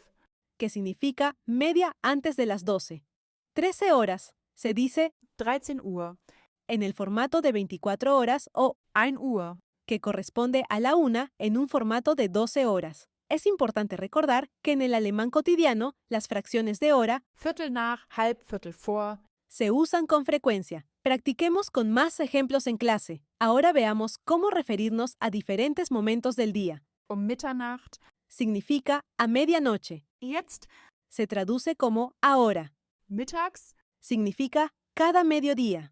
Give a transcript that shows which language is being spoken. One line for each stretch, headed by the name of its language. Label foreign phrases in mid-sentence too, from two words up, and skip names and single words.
Spanish: que significa media antes de las 12. 13 horas se dice
German: 13 Uhr.
Spanish: en el formato de 24 horas o
German: 1 Uhr.
Spanish: que corresponde a la 1 en un formato de 12 horas. Es importante recordar que en el alemán cotidiano las fracciones de hora
German: Viertel nach, halb, Viertel vor.
Spanish: se usan con frecuencia. Practiquemos con más ejemplos en clase. Ahora veamos cómo referirnos a diferentes momentos del día.
German: Mitternacht.
Spanish: Significa a medianoche.
German: Jetzt.
Spanish: Se traduce como ahora.
German: Mittags.
Spanish: Significa cada mediodía.